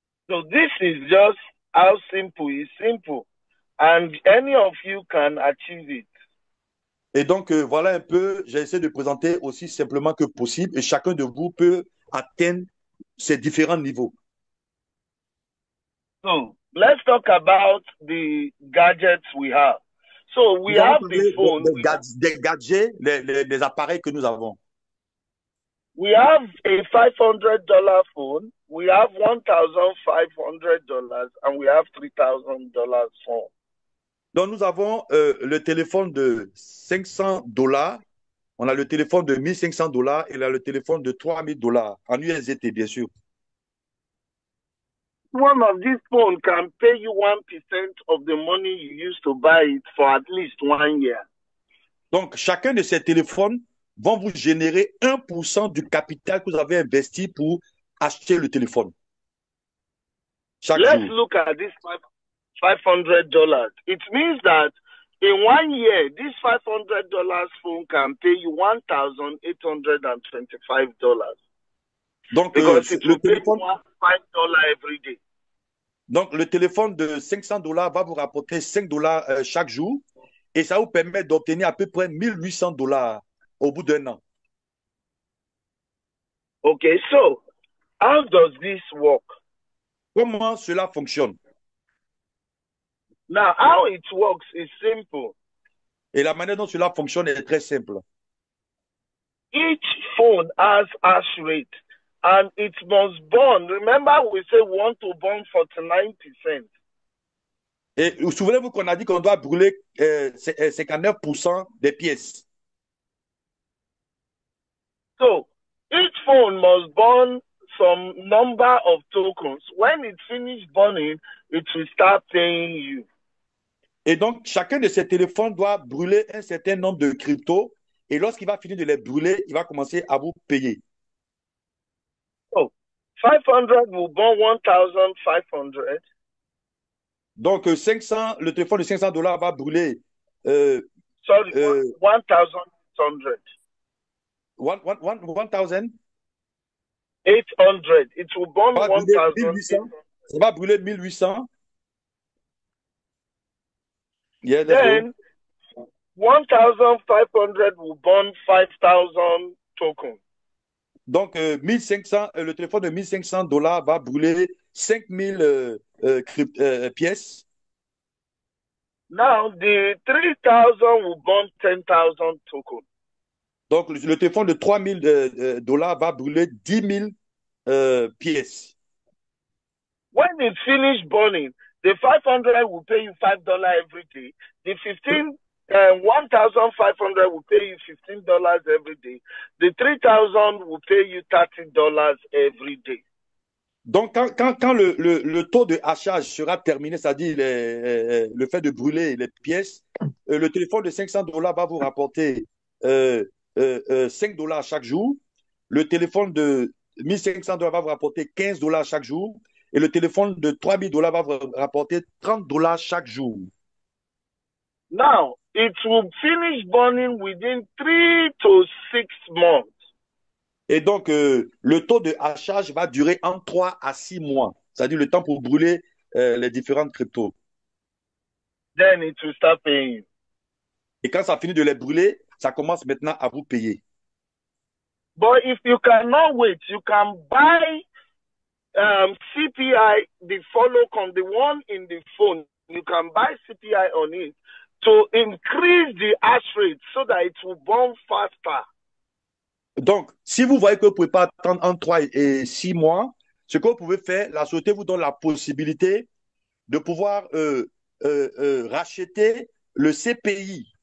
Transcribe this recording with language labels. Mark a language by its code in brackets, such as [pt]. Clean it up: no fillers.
[en] So this is just how simple is simple. And any of you can achieve it. [fr] Et donc, voilà un peu, j'ai essayé de présenter aussi simplement que possible et chacun de vous peut atteindre ces différents niveaux. [en] So, let's talk about the gadgets we have. So, we have the phone. [fr] Des gadgets, les appareils que nous avons. [en] We have a $500 phone, we have $1,500, and we have $3,000 phone. [fr] Donc, nous avons le téléphone de $500. On a le téléphone de $1,500 et là, le téléphone de $3,000 en USDT, bien sûr. [en] One of these phones can pay you 1% of the money you used to buy it for at least 1 year. [fr] Donc, chacun de ces téléphones vont vous générer 1% du capital que vous avez investi pour acheter le téléphone. [en] Let's look at this $500. It means that in 1 year, this $500 phone can pay you $1,825. [fr] Donc, [en] because it will pay you $5 every day. [fr] Donc, le téléphone de $500 va vous rapporter $5 chaque jour et ça vous permet d'obtenir à peu près $1,800 au bout d'un an. [en] Okay, so how does this work? [fr] Comment cela fonctionne? [en] Now, how it works is simple. [fr] Et la manière dont cela fonctionne est très simple. [en] Each phone has hash rate and it must burn. Remember, we say we want to burn 49%. [fr] Et souvenez-vous qu'on a dit qu'on doit brûler 59% des pièces. [en] So, each phone must burn some number of tokens. When it finishes burning, it will start paying you. [fr] Et donc, chacun de ces téléphones doit brûler un certain nombre de cryptos. Et lorsqu'il va finir de les brûler, il va commencer à vous payer. [en] So, 500 will burn 1,500. [fr] Donc, 500, le téléphone de $500 va brûler. [en] Sorry, 1,800. 1,000? 800. It will burn [fr] 1,800. Ça va brûler 1,800. [en] Yeah, then 1,500 will burn 5,000 tokens. [fr] Donc, 1,500, le téléphone de $1,500 va brûler 5,000 pièces. [en] Now, the 3,000 will burn 10,000 tokens. [fr] Donc, le téléphone de $3,000 va brûler 10,000 pièces. [en] When it finishes burning, the 500 will pay you $5 every day. The 1,500 will pay you $15 every day. The 3,000 will pay you $30 every day. [fr] Donc, quand le taux de hachage sera terminé, c'est-à-dire le fait de brûler les pièces, le téléphone de $500 va vous rapporter $5 chaque jour. Le téléphone de $1,500 va vous rapporter $15 chaque jour. Et le téléphone de $3,000 va vous rapporter $30 chaque jour. [en] Now, it will finish burning within 3 to 6 months. [fr] Et donc, le taux de hachage va durer entre 3 à 6 mois. C'est-à-dire le temps pour brûler les différentes cryptos. [en] Then it will start paying you. [fr] Et quand ça finit de les brûler, ça commence maintenant à vous payer. [en] But if you cannot wait, you can buy CPI, the the one in the phone. You can buy CPI on it to increase the hash rate so that it will burn faster. [fr] Donc, si vous voyez que vous ne pouvez pas attendre entre 3 et 6 mois, ce que vous pouvez faire, la société vous donne la possibilité de pouvoir racheter le CPI.